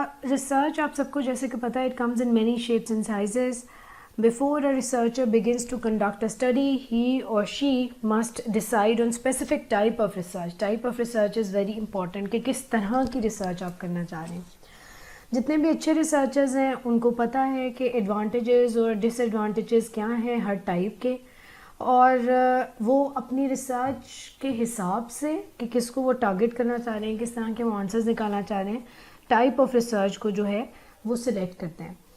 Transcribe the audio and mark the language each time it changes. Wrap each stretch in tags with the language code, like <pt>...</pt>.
<ur>Research آپ سب کو جیسے کہ پتہ ہے</ur> <en>It comes in many shapes and sizes. Before a researcher begins to conduct a study, he or she must decide on specific type of research. Type of research is very important</en> <ur>کہ کس طرح کی research آپ کرنا چاہ رہے ہیں. جتنے بھی اچھے ریسرچرز ہیں ان کو پتہ ہے کہ ایڈوانٹیجز اور ڈس ایڈوانٹیجز کیا ہیں ہر ٹائپ کے, اور وہ اپنی ریسرچ کے حساب سے کہ کس کو وہ ٹارگٹ کرنا چاہ رہے ہیں, کس طرح کے وہ آنسرز نکالنا چاہ رہے ہیں, ٹائپ آف ریسرچ کو جو ہے وہ سلیکٹ کرتے ہیں.</ur>